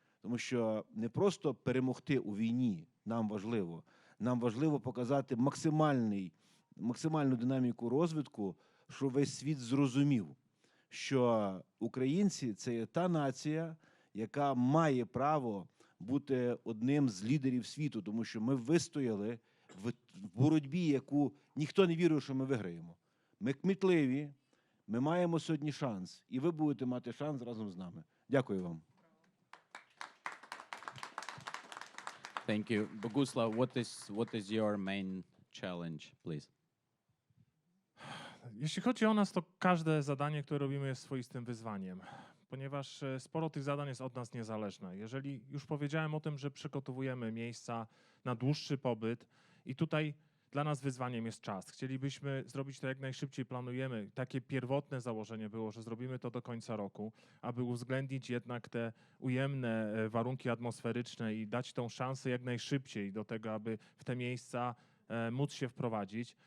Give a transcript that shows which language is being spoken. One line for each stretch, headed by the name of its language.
Ukrainian: Тому що не просто перемогти у війні нам важливо показати максимальну динаміку розвитку, щоб весь світ зрозумів, що українці – це є та нація, яка має право бути одним з лідерів світу, тому що ми вистояли в боротьбі, яку ніхто не вірив, що ми виграємо. Ми кмітливі, ми маємо сьогодні шанс, і ви будете мати шанс разом з нами. Дякую вам.
English: Thank you. Boguslav, what is your main challenge, please?
Polish: Jeśli chodzi o nas, to każde zadanie, które robimy, jest swoistym wyzwaniem, ponieważ sporo tych zadań jest od nas niezależne. Jeżeli już powiedziałem o tym, że przygotowujemy miejsca na dłuższy pobyt i tutaj dla nas wyzwaniem jest czas. Chcielibyśmy zrobić to jak najszybciej, planujemy. Takie pierwotne założenie było, że zrobimy to do końca roku, aby uwzględnić jednak te ujemne warunki atmosferyczne i dać tą szansę jak najszybciej do tego, aby w te miejsca móc się wprowadzić.